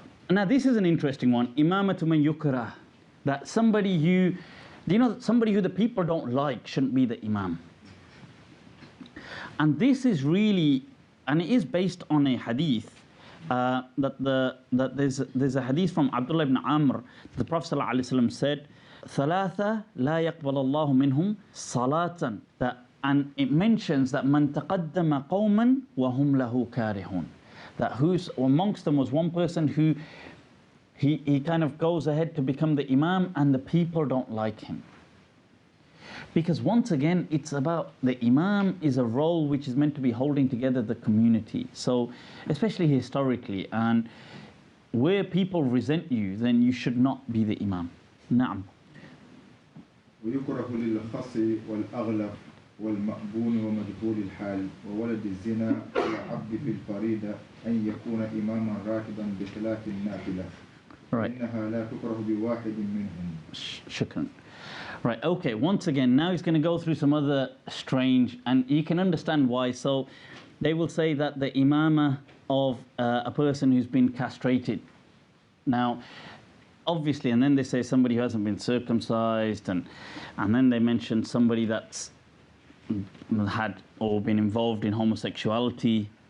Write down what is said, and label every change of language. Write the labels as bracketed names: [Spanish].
[English] Now this is an interesting one. [Arabic] Imamatu man yukrah. [English] That somebody somebody who the people don't like shouldn't be the Imam. And this is really, and it is based on a hadith. That there's a hadith from Abdullah ibn Amr. The Prophet ﷺ said, [Arabic] ثلاثة لا يقبل الله منهم صلاة. [English] And it mentions that [Arabic] من تقدم قوما وهم له كارهون. [English] That who's amongst them was one person who he kind of goes ahead to become the Imam and the people don't like him. Because once again, it's about the Imam is a role which is meant to be holding together the community. So, especially historically, and where people resent you, then you should not be the Imam. [Arabic] Naam. ويكره للخص والأغلب والمأبون ومجهول الحال وولد الزنا والعبد في الفريضة أن يكون إماما راكبا بخلاف النافلة. [English] Right. [Arabic] إنها لا تكره بواحد منهم. Shukran. [English] Right, okay, once again, now he's going to go through some other strange, and you can understand why. So they will say that the imama of a person who's been castrated. Now, obviously, and then they say somebody who hasn't been circumcised, and then they mention somebody that's had or been involved in homosexuality.